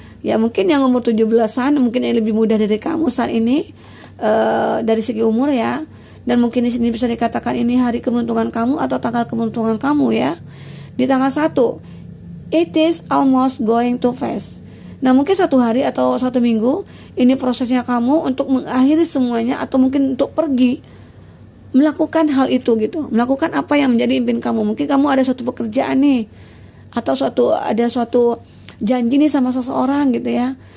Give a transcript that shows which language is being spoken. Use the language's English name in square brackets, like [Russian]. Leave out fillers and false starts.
[Indonesian] Ya mungkin yang umur 17-an mungkin yang lebih muda dari kamu saat ini dari segi umur ya. Dan mungkin di sini bisa dikatakan ini hari keberuntungan kamu atau tanggal keberuntungan kamu ya. [English] Di tanggal 1, it is almost going to pass. [Indonesian] Nah mungkin 1 hari atau 1 minggu ini prosesnya kamu untuk mengakhiri semuanya atau mungkin untuk pergi melakukan hal itu gitu, melakukan apa yang menjadi impian kamu. Mungkin kamu ada suatu pekerjaan nih atau ada suatu janji nih sama seseorang gitu ya.